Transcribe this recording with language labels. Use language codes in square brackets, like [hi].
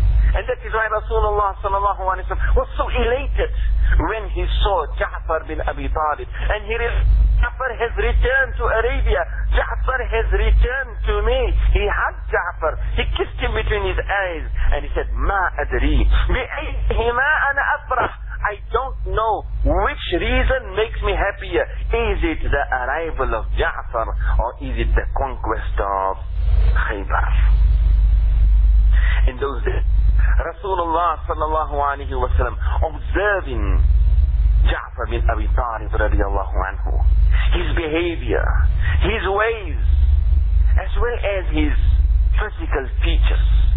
[en] And that is why Rasulullah sallallahu alayhi wa sallam was so elated when he saw Ja'far bin Abi Talib. And he realized, Ja'far has returned to Arabia. Ja'far has returned to me. He hugged Ja'far. He kissed him between his eyes. [ar] And he said, ما أدري بأيهما أنا أفرح. [en] I don't know which reason makes me happier. Is it the arrival of Ja'far or is it the conquest of Khaybar? In those days, Rasulullah sallallahu alayhi wa sallam observing Ja'far bin Abi Talib radiallahu anhu, his behavior, his ways, as well as his physical features.